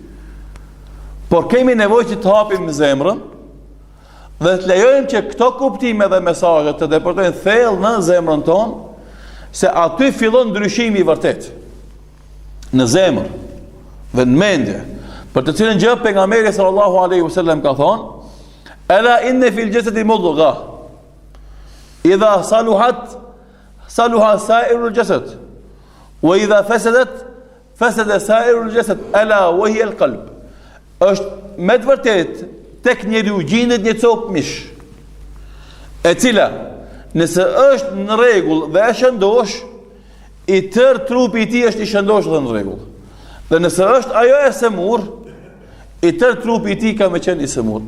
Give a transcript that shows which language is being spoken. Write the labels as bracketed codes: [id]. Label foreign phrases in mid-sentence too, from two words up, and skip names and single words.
[sq] Por kemi nevojë që të hapim zemrën dhe të lejojmë që këto kuptime dhe mesazhe të deportojnë thellë në zemrën tonë, se aty fillon ndryshimi i vërtet në zemër dhe në mendje, për të cilën gjë pejgamberi [ar] صلى الله عليه وسلم [sq] ka thonë: [ar] "ألا إن في الجسد مضغة إذا صلحت صلح سائر الجسد وإذا فسدت فسد سائر الجسد ألا وهي القلب." [sq] Është me të vërtet tek njeriu gjendet një copë mish, e cila nëse është në rregull dhe e shëndosh, i tërë trupi i tij është i shëndosh dhe në rregull. Dhe nëse është ajo e semur, i tërë trupi i tij ka me qenë i semur.